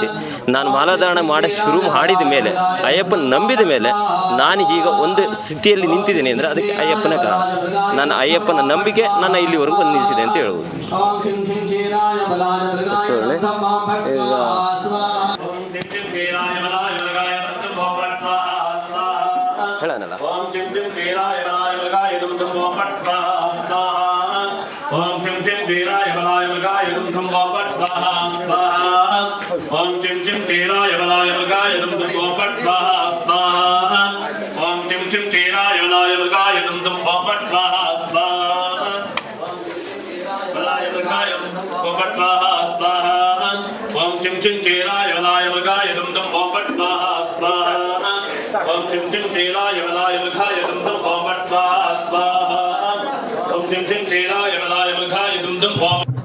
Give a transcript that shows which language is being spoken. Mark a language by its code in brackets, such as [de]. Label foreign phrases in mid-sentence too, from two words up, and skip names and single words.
[kn] ನಾನು ಮಾಲಾಧಾರಣೆ ಶುರು ಮಾಡಿದ ಮೇಲೆ, ಅಯ್ಯಪ್ಪನ ನಂಬಿದ ಮೇಲೆ ನಾನು ಈಗ ಒಂದು ಸ್ಥಿತಿಯಲ್ಲಿ ನಿಂತಿದ್ದೀನಿ ಅಂದರೆ ಅದಕ್ಕೆ ಅಯ್ಯಪ್ಪನೇ ಕಾರಣ. ನನ್ನ ಅಯ್ಯಪ್ಪನ ನಂಬಿಕೆ ನನ್ನ ಇಲ್ಲಿವರೆಗೂ ಬಂದು ನಿಲ್ಲಿಸಿದೆ ಅಂತ ಹೇಳ್ಬೋದು. ಹೇಳೋಣಲ್ಲ. [sa] ಓಂ ಚಿಂ ಚಿಂ ವೀರಾಯ ಬಲಾಯ ಮೃಗಾಯ ದುಂ ದುಂ ಓಂ ಫಟ್ ಸ್ವಾಹಾ ಸ್ವಾಹಾ. ಓಂ ಚಿಂ ಚಿಂ ವೀರಾಯ ಬಲಾಯ ಮೃಗಾಯ ದುಂ ದುಂ ಓಂ ಫಟ್ ಸ್ವಾಹಾ ಸ್ವಾಹಾ. ಓಂ ಚಿಂ ಚಿಂ ವೀರಾಯ ಬಲಾಯ ಮೃಗಾಯ ದುಂ ದುಂ ಓಂ ಫಟ್ ಸ್ವಾಹಾ ಸ್ವಾಹಾ. ಓಂ ಚಿಂ ಚಿಂ ವೀರಾಯ ಬಲಾಯ ಮೃಗಾಯ ದುಂ ದುಂ ಓಂ ಫಟ್ ಸ್ವಾಹಾ ಸ್ವಾಹಾ. ಬಲಾಯ ಮೃಗಾಯ ಓಂ ಫಟ್ ಸ್ವಾಹಾ ಸ್ವಾಹಾ. ಓಂ ಚಿಂ ಚಿಂ ವೀರಾಯ ಬಲಾಯ ಮೃಗಾಯ ದುಂ ದುಂ ಓಂ ಫಟ್ ಸ್ವಾಹಾ ಸ್ವಾಹಾ. ಓಂ ಚಿಂ ಚಿಂ ವೀರಾಯ ಬಲಾಯ ಮೃಗಾಯ ದುಂ ದುಂ ಓಂ ಫಟ್ ಸ್ವಾಹಾ ಸ್ವಾಹಾ. ಓಂ ಚಿಂ ಚಿಂ ವೀರಾಯ ಬಲಾಯ ಮೃಗಾಯ ದುಂ ದುಂ ಓಂ